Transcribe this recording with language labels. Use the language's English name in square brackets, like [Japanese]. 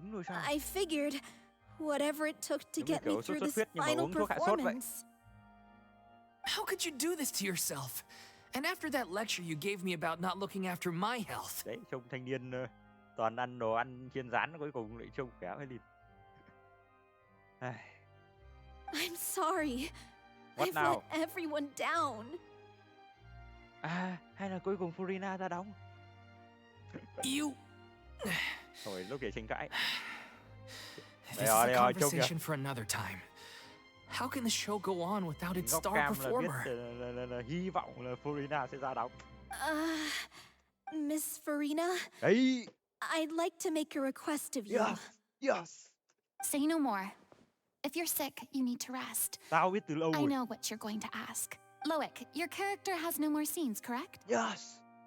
[English] I figured whatever it took to get me through this final performance. How could you do this to yourself? And after that lecture you gave me about not looking after my health. [Vietnamese] Đấy, trông thanh niên toàn ăn đồ ăn chiên rán cuối cùng lại trông kém hay lịt. [English] I'm sorry. What I've now? let everyone down. [Vietnamese] Hay là cuối cùng Furina ra đóng. [English] You... [Vietnamese] Thôi, lúc để tranh cãi. [English] This is a conversation for another time. How can the show go on without its star performer? [Vietnamese] Hy vọng là Furina sẽ ra đóng. [English] Miss Furina? [Vietnamese] Đấy. [English] I'd like to make a request of you. Yes, yes. Say no more. If you're sick, you need to rest. [Vietnamese] Tao biết từ lâu rồi. [English] I know what you're going to ask. Loic, your character has no more scenes, correct? Yes.